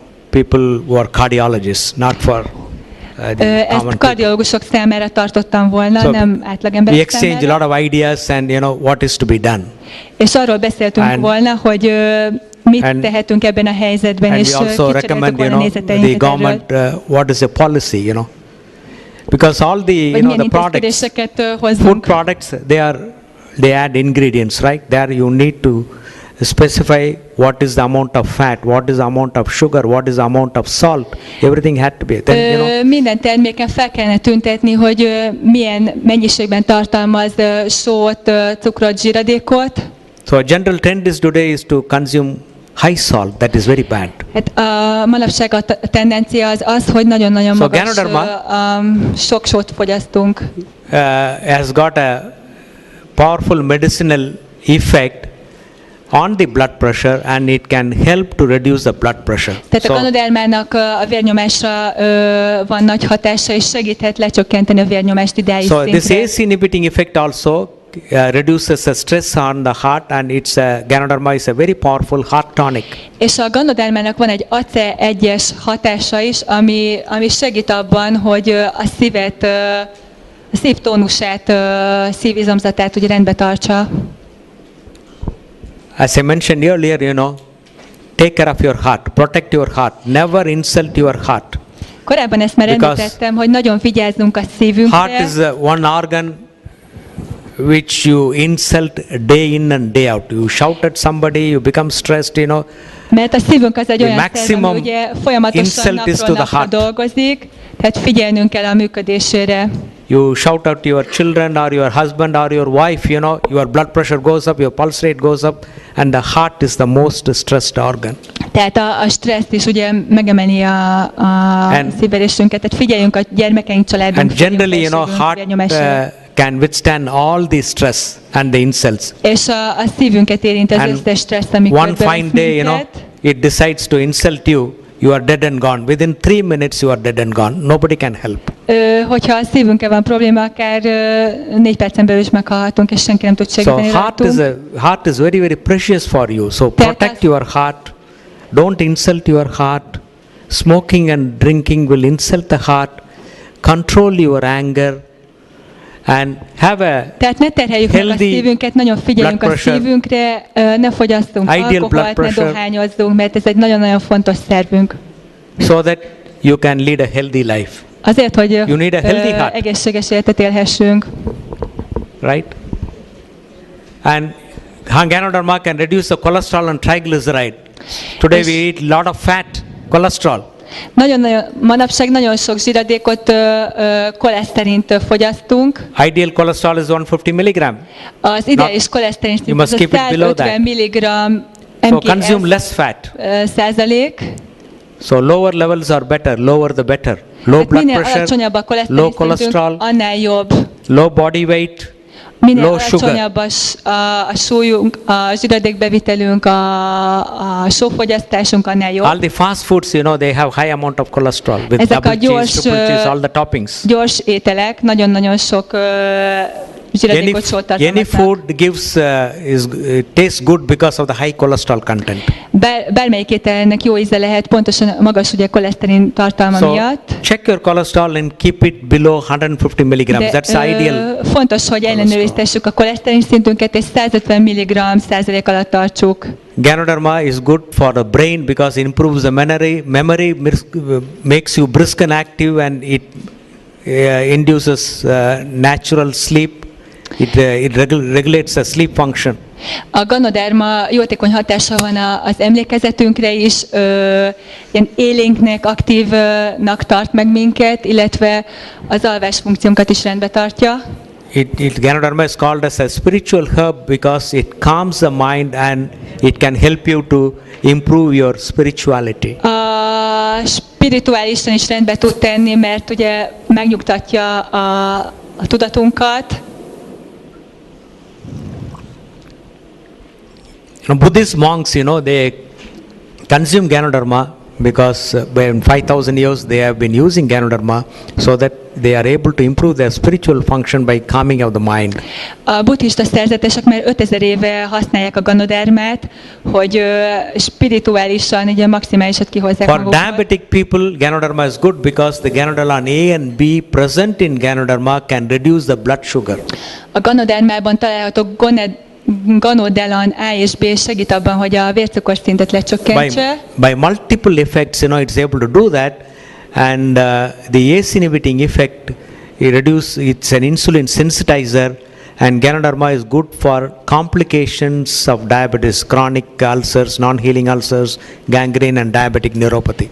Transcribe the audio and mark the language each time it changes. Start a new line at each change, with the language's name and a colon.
English: People who are cardiologists, not for
Hungarian: ezt kardiológusok számára tartottam volna, nem átlagemberek számára.
English: We exchange a lot of ideas and what is to be done.
Hungarian: És arról beszéltünk volna, hogy mit tehetünk ebben a helyzetben, és kicseréltük volna nézeteinket
English: the government, what is the policy, because all the the products, food products, they add ingredients, right? There you need to specify what is the amount of fat, what is the amount of sugar, what is the amount of salt. Everything had to be. Then,
Hungarian: minden terméken fel kellene tüntetni, hogy milyen mennyiségben tartalmaz sót, cukrot, zsíradékot.
English: So a general trend is today is to consume high salt. That is very bad.
Hungarian: Hát a manapság a tendencia az, hogy nagyon-nagyon magas, sok sót fogyasztunk.
English: Has got a powerful medicinal effect on the blood pressure, and it can help to reduce the blood pressure.
Hungarian: Tehát a ganodermának a vérnyomásra van nagy hatása, és segíthet lecsökkenteni a vérnyomást ideális szintre.
English: So this ACE inhibiting effect also reduces the stress on the heart, and Ganoderma is a very powerful heart tonic.
Hungarian: És a ganodermának van egy ACE1-es hatása is, ami segít abban, hogy a szívet, a szívtónusát, szívizomzatát ugye rendbe tartsa.
English: As I mentioned earlier, take care of your heart, protect your heart, never insult your heart.
Hungarian: Korábban ezt már említettem, hogy nagyon vigyázzunk a szívünkre.
English: Heart is one organ which you insult day in and day out. You shout at somebody, you become stressed,
Hungarian: Mert a szívünk az egy olyan szerv, ami ugye folyamatosan napról napra dolgozik, tehát figyelnünk kell a működésére.
English: You shout out to your children or your husband or your wife, your blood pressure goes up, your pulse rate goes up, and the heart is the most stressed organ.
Hungarian: Tehát a stresszt is ugye megemeli a szívverésünket, tehát figyeljünk a gyermekeink, családunk.
English: And generally, heart can withstand all the stress and the insults.
Hungarian: És a szívünket érint az összes stressz, amikor
English: one fine day, it decides to insult you. You are dead and gone. Within 3 minutes you are dead and gone. Nobody can help.
Hungarian: Hogyha a szívünkkel van probléma, akár 4 percen belül is meghalhatunk, és senki nem tud segíteni.
English: So heart is very, very precious for you. So protect your heart. Don't insult your heart. Smoking and drinking will insult the heart. Control your anger. And have a
Hungarian: tehát ne terheljük meg a szívünket, nagyon figyeljünk a szívünkre, ne fogyasszunk alkoholt, ne dohányozzunk, mert ez egy nagyon-nagyon fontos szervünk.
English: So that you can lead a healthy life.
Hungarian: Azért, hogy egészséges életet élhessünk.
English: Right? And Ganoderma can reduce the cholesterol and triglyceride. Today we eat a lot of fat, cholesterol.
Hungarian: Manapság nagyon sok zsíradékot, koleszterint fogyasztunk.
English: Ideal cholesterol is 150 mg.
Hungarian: Az ideális koleszterin szint az 150 mg.
English: So consume less fat.
Hungarian: Százalék.
English: So lower levels are better, lower the better. Low blood pressure, low cholesterol,
Hungarian: annál jobb.
English: low body weight,
Hungarian: minél alacsonyabb a súlyunk, a zsíradékbevitelünk, a sófogyasztásunk, annál jobb.
English: All the fast foods, they have high amount of cholesterol with double cheese, triple cheese, all the toppings.
Hungarian: Gyors ételek nagyon-nagyon sok zsíradékot, sót tartalmaznak.
English: Any food gives tastes good because of the high cholesterol content.
Hungarian: Bármelyik ételnek jó íze lehet, pontosan magas ugye koleszterin tartalma miatt.
English: Check your cholesterol and keep it below 150 mg. That's ideal.
Hungarian: Fontos, hogy ellenőriztessük a koleszterin szintünket, és 150 mg százalék alatt tartsuk.
English: Ganoderma is good for the brain because it improves the memory makes you brisk and active, and it induces natural sleep. It regulates the sleep function.
Hungarian: A ganoderma jótékony hatása van az emlékezetünkre is, ilyen élénknek, aktívnak tart meg minket, illetve az alvás funkciónkat is rendbe tartja.
English: Ganoderma is called as a spiritual herb because it calms the mind and it can help you to improve your spirituality.
Hungarian: A spirituálisan is rendbe tud tenni, mert ugye megnyugtatja a tudatunkat.
English: Buddhist monks, they consume Ganoderma because in 5,000 years they have been using Ganoderma so that they are able to improve their spiritual function by calming of the mind.
Hungarian: A buddhista szerzetesek már 5000 éve használják a ganodermát, hogy spirituálisan ugye maximálisat kihozzák
English: For
Hungarian: magukból.
English: diabetic people, Ganoderma is good because the Ganoderma A and B present in Ganoderma can reduce the blood sugar.
Hungarian: A ganodermában található ganodelan A és B segít abban, hogy a vércukorszintet lecsökkentse.
English: By multiple effects, it's able to do that, and the ACE inhibiting effect, it's an insulin sensitizer, and Ganoderma is good for complications of diabetes, chronic ulcers, non-healing ulcers, gangrene and diabetic neuropathy.